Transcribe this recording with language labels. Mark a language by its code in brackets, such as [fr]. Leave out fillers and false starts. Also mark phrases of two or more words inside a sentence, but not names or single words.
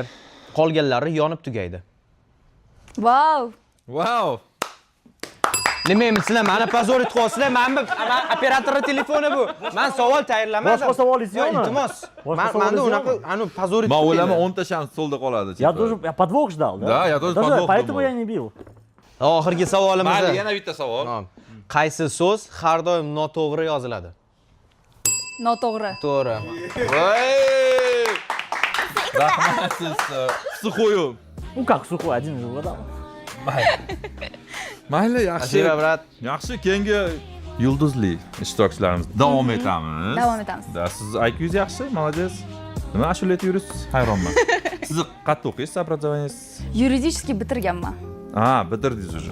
[uz] Qolganlari yonib tugaydi. Wow. Wow. Nima endi sizlar meni pazorit qilyapsizlar? Men operatorning telefoni bu. Men savol tayyorlamadim. Boshqa savolingiz yo'qmi? Iltimos. Menda unaqa anu pazorit. Men o'ylayman 10 ta shans stolda qoladi. [ru] Я тоже подвох ждал, да? Да, я тоже подвох Поэтому думал. я не бил. [uz] Oxirgi savolimiz. Mayli, yana bitta savol. Qaysi so'z har doim noto'g'ri yoziladi? Noto'g'ri. To'g'ri. Voy! Rahmat siz. [ru] Sukhoyu. Ну как сухой, один же вода. [uz] Mayli, yaxshi. [ru] Спасибо, брат. [uz] Yaxshi, keyingi yulduzli ishtirokchilarimiz davom etamiz. Davom etamiz. Da, siz IQingiz yaxshi, молодец. Nima ashula aytayursiz? Hayronman. Siz qayerda o'qiysiz, образованиеңiz? Юридический bitirganman. Ha, bitirdingiz уже.